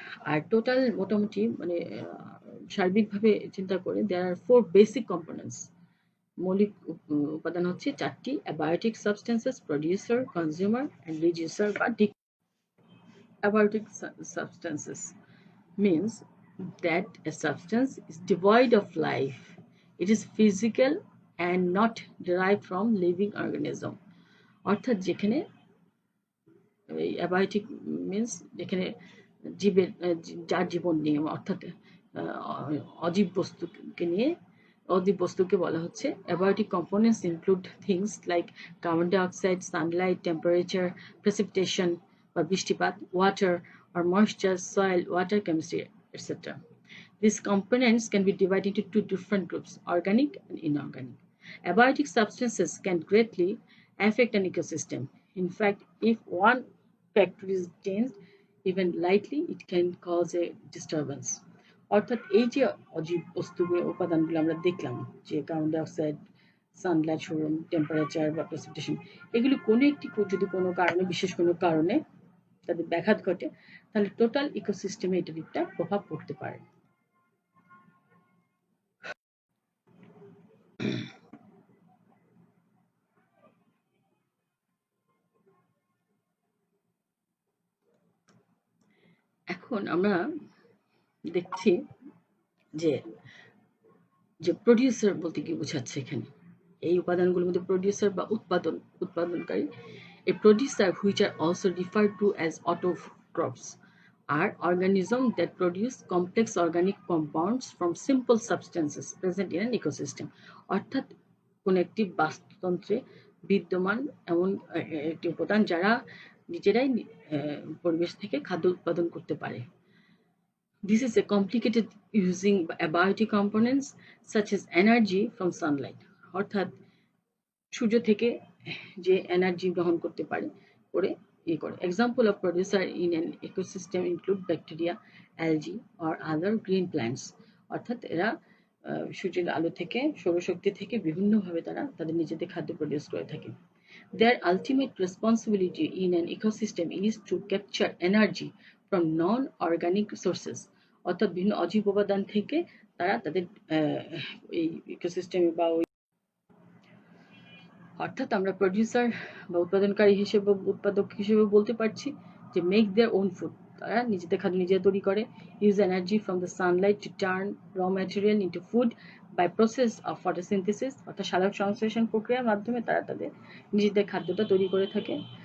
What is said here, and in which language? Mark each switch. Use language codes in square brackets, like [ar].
[bn] আর total মোটামুটি মানে সার্বিকভাবে চিন্তা করে দেয়ার আর 4 বেসিক কম্পোনেন্টস। মৌলিক উপাদান হচ্ছে 4টি: [en] Abiotic substances, producer, consumer and reducer বা Abiotic substances means that a substance is devoid of life. It is physical and not derived from living organism. [bn] অর্থাৎ যেখানে অ্যাবায়োটিক মিন্স যেখানে জীবের যার জীবন নেই, অর্থাৎ অজীব বস্তুকে নিয়ে, অজীব বস্তুকে বলা হচ্ছে [en] abiotic components include things like carbon dioxide, sunlight, temperature, precipitation [bn] বা বৃষ্টিপাত, [en] Water or moisture, soil, water chemistry, etc. These components can be divided into two different groups: organic and inorganic. Abiotic substances can greatly affect an ecosystem. In fact, if one factor is changed even lightly, it can cause a disturbance. [bn] অর্থাৎ এই যে অজীব বস্তুগুলো, উপাদানগুলো আমরা দেখলাম, যে carbon dioxide, Sunlight, সৌরম, temperature বা প্রেসিপিটেশন, এগুলো কোনো একটি যদি কোনো কারণে, বিশেষ কোনো কারণে তাদের ব্যাঘাত ঘটে, তাহলে টোটাল ইকোসিস্টেমে এটার একটা প্রভাব পড়তে পারে। এখন আমরা দেখছি যে যে প্রডিউসার বলতে কি বোঝাচ্ছে এখানে। এই উপাদানগুলোর মধ্যে প্রডিউসার বা উৎপাদনকারী, [en] a producer which are also referred to as autotrophs are organisms that produce complex organic compounds from simple substances present in an ecosystem. [bn] অর্থাৎ কোন একটি বাস্তুতন্ত্রে বিদ্যমান এমন একটি উপাদান যারা নিজেরাই পরিবেশ থেকে খাদ্য উৎপাদন করতে পারে। [en] This is a complicated using abiotic components such as energy from sunlight, [bn] অর্থাৎ সূর্য থেকে যে এনার্জি গ্রহণ করতে পারে করে করে। [en] Example of producer in an ecosystem include bacteria, algae or other green plants. [bn] অর্থাৎ এরা সূর্যের আলো থেকে, সৌরশক্তি থেকে বিভিন্নভাবে তারা তাদের নিজেদের খাদ্য প্রডিউস করে থাকে। [en] Their ultimate responsibility in an ecosystem is to capture energy from non-organic sources. [bn] অর্থাৎ বিভিন্ন অজীব উপাদান থেকে তারা তাদের এই ইকোসিস্টেমে বা অর্থাৎ আমরা প্রডিউসার বা উৎপাদনকারী হিসেবে, উৎপাদক হিসেবে বলতে পারছি যে [en] make their own food, [bn] তারা নিজেদের খাদ্য নিজেরা তৈরি করে। [en] use energy from the sunlight to turn raw material into food by process of photosynthesis, [bn] অর্থাৎ সালোক সংশ্লেষণ প্রক্রিয়ার মাধ্যমে তারা তাদের নিজেদের খাদ্যটা তৈরি করে থাকে।